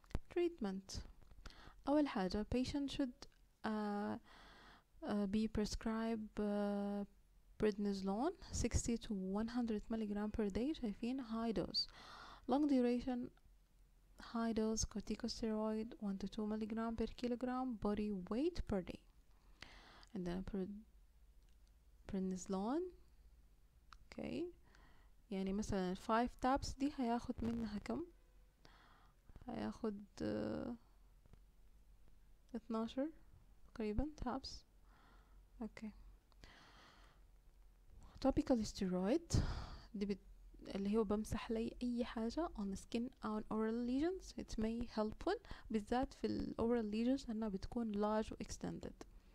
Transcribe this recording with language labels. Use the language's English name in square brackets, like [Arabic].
[English] Treatment أول حاجة patient should be prescribed prednisolone 60 to 100 milligram per day. [Arabic] شايفين [English] high dose. Long duration high dose corticosteroid 1 to 2 milligram per kilogram body weight per day. عندنا prednisolone okay. [Arabic] يعني مثلا 5 tabs دي هياخد منها كم؟ هياخد 12 تقريبا tabs. [English] okay. topical steroid [Arabic] دي اللي هو بمسح لي اي حاجة [English] on skin on oral lesions. it may helpful [Arabic] بالذات في ال [English] oral lesions [Arabic] انها بتكون [English] large و extended.